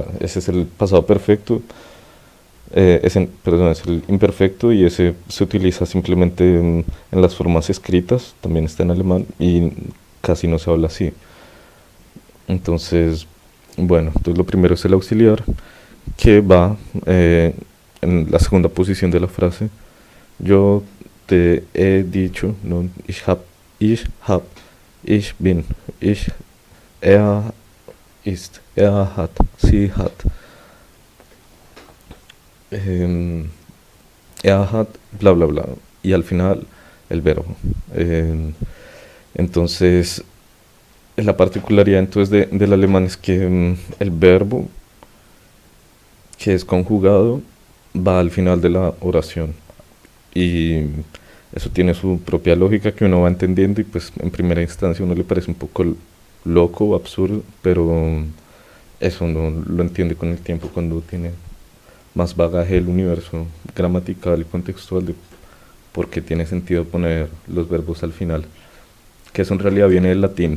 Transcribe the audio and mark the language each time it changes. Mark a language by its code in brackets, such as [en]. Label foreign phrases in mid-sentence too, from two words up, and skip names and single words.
[es] Ese es el pasado perfecto, perdón, es el imperfecto y ese se utiliza simplemente en las formas escritas, también está en alemán y casi no se habla así. Entonces, bueno, entonces lo primero es el auxiliar que va en la segunda posición de la frase. Yo te he dicho, no, [de] ich hab, ich bin, er ist, er hat, sie hat, eh, er hat, bla bla bla. [es] Y al final el verbo. Entonces, la particularidad entonces del alemán es que el verbo que es conjugado va al final de la oración. Y eso tiene su propia lógica que uno va entendiendo y pues en primera instancia a uno le parece un poco loco o absurdo, pero eso uno lo entiende con el tiempo cuando tiene más bagaje del universo gramatical y contextual de por qué tiene sentido poner los verbos al final, que eso en realidad viene del latín.